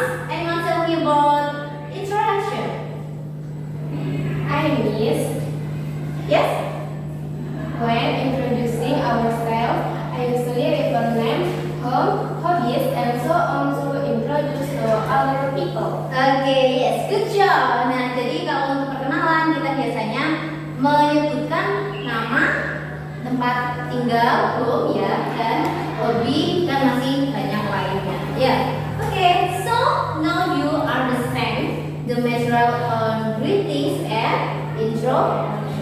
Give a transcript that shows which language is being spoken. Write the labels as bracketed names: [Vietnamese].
[English] Anyone tell me about introduction? Hi, Miss. Yes. When introducing ourselves, I usually refer name, home, hobbies, and so on to introduce to other people. Okay, yes, good job. [Indonesian] Nah, jadi kalau untuk perkenalan kita biasanya menyebutkan nama, tempat tinggal, home ya, dan hobi dan masih banyak lainnya. Ya, okay. [English] So now you understand the material on greetings and introductions.